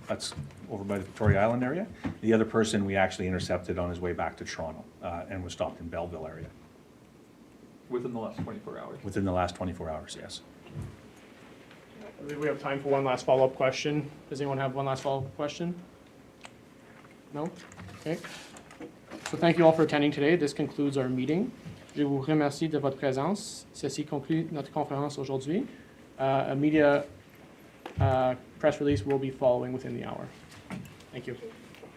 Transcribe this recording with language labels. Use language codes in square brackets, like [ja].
[en] That's over by the Victoria Island area. The other person we actually intercepted on his way back to Toronto and was stopped in Belleville area. Within the last 24 hours? Within the last 24 hours, yes. I believe we have time for one last follow-up question. Does anyone have one last follow-up question? No? Okay. So thank you all for attending today. This concludes our meeting. [fr] Je vous remercie de votre présence. Ceci conclut notre conférence aujourd'hui. [en] A media press release will be following within the hour. Thank you.